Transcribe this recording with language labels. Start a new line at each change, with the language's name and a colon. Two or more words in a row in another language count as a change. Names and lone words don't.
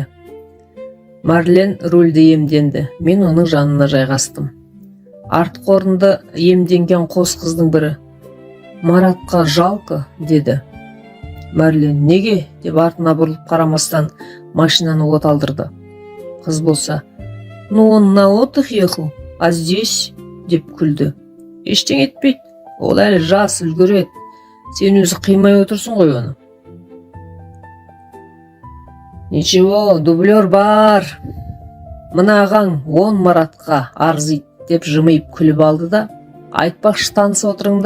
Kazakh: Марлен рульді иемденді. Мен оның жанына жайғастым. Артқы орынды иемденген қос қыздың бірі: Маратқа жалко, деді. Марлен: Неге? Деп артына бұрылып қарамастан машинаны от алдырды. Қыз болса:
Russian: Ну, он на отдых ехал, а здесь,
Kazakh: деп күлді. Ештеңе етпейді, ол әлі жас, үлгереді. Сен өзі қимай отырсың ғой оны.
Russian: Ничего, дублер бар.
Kazakh: Мынаған 10 Маратқа арзиды, деп жымиып күліп алды да: Айтпақшы, танысып отырыңдар.